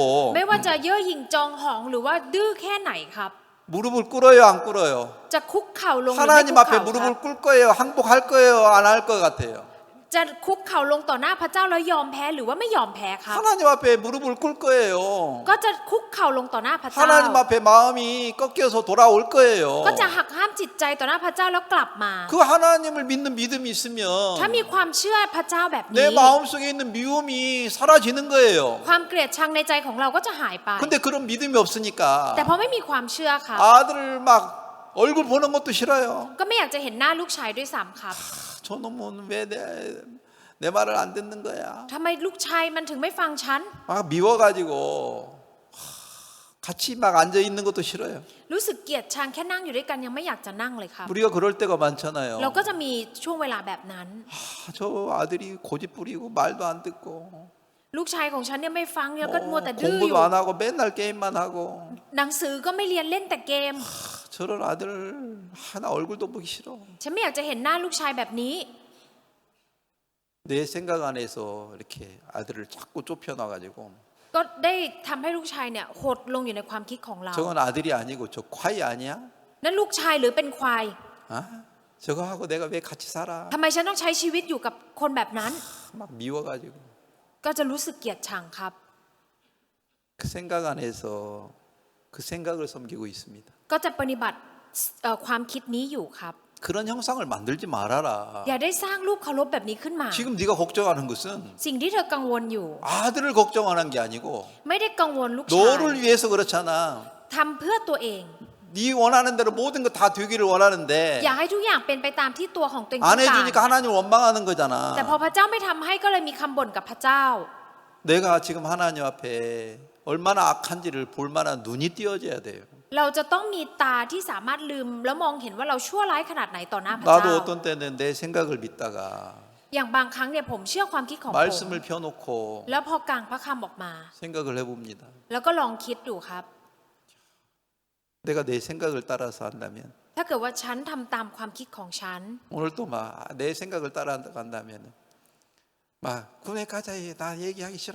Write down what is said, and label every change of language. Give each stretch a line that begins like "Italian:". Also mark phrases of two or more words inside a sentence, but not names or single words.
Thai: ไม่ว่าจะเย่อหยิ่งจองหองหรือว่าดื้อแค่ไหนครับ
Korean: 무릎을 꿇어요, 안 꿇어요?
Thai: จะคุกเข่าลงหรือไม่
Korean: 하나님
Thai: คุก
Korean: 앞에
Thai: เข่าครับ
Korean: 무릎을 꿇을 거예요, 항복할 거예요, 안 할 것 같아요.
Thai: จะคุกเข่าลงต่อหน้าพระเจ้าแล้วยอมแพ้หรือว่าไม่ยอมแพ้ครับ
Korean: 하나님 앞에 무릎을 꿇을 거예요.
Thai: ก็จะคุกเข่าลงต่อหน้าพระเจ้า
Korean: 하나님 앞에 마음이 꺾여서 돌아올 거예요.
Thai: ก็จะหักห้ามจิตใจต่อหน้าพระเจ้าแล้วกลับมา
Korean: 그 하나님을 믿는 믿음이 있으면
Thai: ถ้ามีความเชื่อพระเจ้าแบบ
Korean: 내
Thai: นี้
Korean: 마음속에 있는 미움이 사라지는 거예요.
Thai: ความเกลียดชังในใจของเราก็จะหายไป
Korean: 근데 그런 믿음이 없으니까
Thai: แต่พอไม่มีความเชื่อค่ะ
Korean: 아들을 막 얼굴 보는 것도 싫어요.
Thai: ก็ไม่อยากจะเห็นหน้าลูกชายด้วยซ้ำครับ
Korean: 저놈은 왜 내 말을 안 듣는 거야?
Thai: ทำไมลูกชายมันถึงไม่ฟังฉัน
Korean: 막 미워가지고 같이 막 앉아 있는 것도 싫어요.
Thai: รู้สึกเกลียดชังแค่นั่งอยู่ด้วยกันยังไม่อยากจะนั่งเลยครับ
Korean: 우리가 그럴 때가 많잖아요.
Thai: เราก็จะมีช่วงเวลาแบบนั้น
Korean: 저 아들이 고집 부리고 말도 안 듣고
Thai: ลูกชายของฉันเนี่ยไม่ฟังแล้วก็มัวแต่ดื้ออยู่
Korean: 공부도 안 하고 맨날 게임만 하고
Thai: หนังสือก็ไม่เรียนเล่นแต่เกม
Korean: 저런 아들 하나 얼굴도 보기 싫어.
Thai: ฉันไม่อยากจะเห็นหน้าลูกชายแบบนี้
Korean: 내 생각 안에서 이렇게 아들을 자꾸 좁혀놔가지고
Thai: ก็ได้ทำให้ลูกชายเนี่ยหดลงอยู่ในความคิดของเรา
Korean: 저건 아들이 아니고 저 콰이 아니야?
Thai: นั่นลูกชายหรือเป็นควาย
Korean: 아? 저거하고 내가 왜 같이 살아?
Thai: ทำไมฉันต้องใช้ชีวิตอยู่กับคนแบบนั้น
Korean: 막 미워가지고
Thai: ก็จะรู้สึกเกลียดชังครับ
Korean: 그 생각 안에서 그 생각을 섬기고 있습니다.
Thai: ก็จะปฏิบัติความคิดนี้อยู่ครับ
Korean: 그런 형상을 만들지 말아라.
Thai: อย่าได้สร้างรูปเคารพแบบนี้ขึ้นมา
Korean: 지금 네가 걱정하는 것은
Thai: สิ่งที่เธอกังวลอยู่
Korean: 아들을 걱정하는 게 아니고
Thai: ไม่ได้กังวลลูกชาย
Korean: 너를 위해서 그렇잖아.
Thai: ทำเพื่อตัวเอง
Korean: 네 원하는 대로 모든 거 다 되기를 원하는데
Thai: อยากให้ทุกอย่างเป็นไปตามที่ตัวของตัวเองต้
Korean: 안
Thai: องการ
Korean: 해주니까 하나님을 원망하는
Thai: แต่พอ
Korean: 거잖아.
Thai: พระเจ้าไม่ทำให้ก็เลยมีคำบ่นกับพระเจ้า
Korean: 내가 지금 하나님 앞에 얼마나 악한지를 볼 만한 눈이 띄어져야 돼요.
Thai: เราจะต้องมีตาที่สามารถลืมแล้วมองเห็นว่าเราชั่วร้ายขนาดไหนต่อหน้าพระเจ้า
Korean: 나도 어떤 때는 내 생각을 믿다가
Thai: อย่างบางครั้งเนี่ยผมเชื่อความคิดของผม
Korean: 말씀을 펴놓고
Thai: แล้วพอกลางพระคำออกมา
Korean: 생각을 해봅니다.
Thai: แล้วก็ลองคิดดูครับ
Korean: 내가 내 생각을 따라서 한다면
Thai: ถ้าเกิดว่าฉันทำตามความคิดของฉัน
Korean: 오늘 또 막 내 생각을 따라간다면 막 군에 가자 나 얘기하기 싫어.